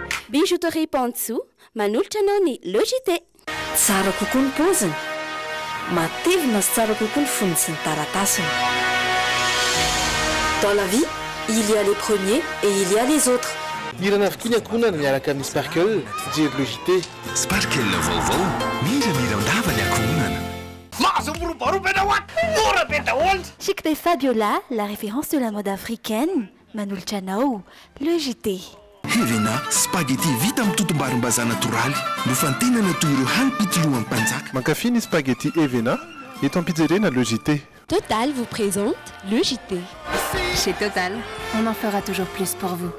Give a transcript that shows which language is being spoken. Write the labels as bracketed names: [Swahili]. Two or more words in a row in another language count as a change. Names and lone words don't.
[Malagasy] Bijouterie Pantso manolotra anao ny logité. Tsara kokoa ny paoziny, matevina sy tsara kokoa ny fonony sy ny taratasiny. [French] Dans la vie, il y a les premiers et il y a les autres. [Malagasy] Irana avokoa ny ankohonana miaraka amin'ny Sparkle, fijery logité. Sparkle vaovao, miramindava ny ankohonana. [French] Chic P Fabiola, la référence de la mode africaine. [Malagasy] Manolotra anao, logité. Helena, spaghetti vita amin'ny totom-barim-bazaha natoraly nofantenana toy ireo hany-pitolohan'ny mpanjaka. Mankafy ny spaghetti Evena, eto ampijeriana logité. [French] Total vous présente le JT. Chez Total, on en fera toujours plus pour vous.